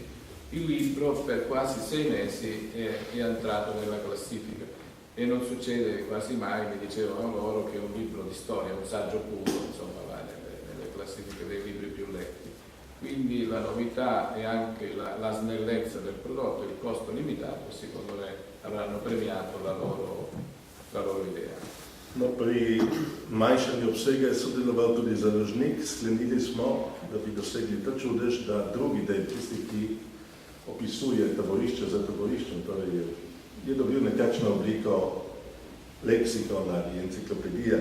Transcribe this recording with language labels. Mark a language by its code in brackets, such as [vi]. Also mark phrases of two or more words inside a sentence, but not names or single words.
[it] Il libro per quasi 6 mesi è entrato nella classifica e non succede quasi mai, mi dicevano loro, che un libro di storia, un saggio puro, insomma, va nelle classifiche dei libri più letti. Quindi la novità e anche la snellezza del prodotto, il costo limitato, secondo me avranno premiato la loro idea. [sl] No, pri manjšanju obsega je sodeloval tudi založnik. Sklenili smo, da bi dosegli ta čudež, da drugi del, tisti, ki opisuje taborišče za taboriščem, torej je dobil nekakšno obliko leksikona ali enciklopedije.